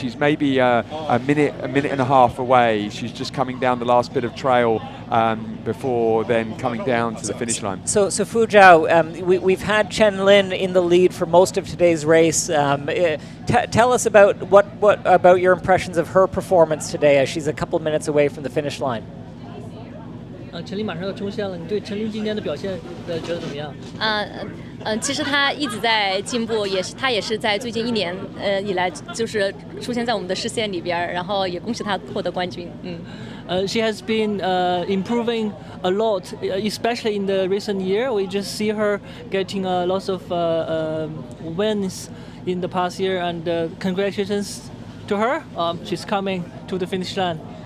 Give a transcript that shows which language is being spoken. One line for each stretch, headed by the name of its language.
English: She's maybe a minute and a half away. She's just coming down the last bit of trail before then coming down to the finish line. So Fujiao, we've had Chen Lin in the lead for most of today's race. Tell us about what about your impressions of her performance today, as she's a couple minutes away from the finish line.
Chinese: 陈琳马上要冲线了，你对陈琳今天的表现觉得怎么样？其实他一直在进步，他也是在最近1年以来就是出现在我们的视线里边，然后也恭喜他获得冠军。
English: She has been improving a lot, especially in the recent year. We just see her getting lots of wins in the past year, and congratulations to her. She's coming to the finish line.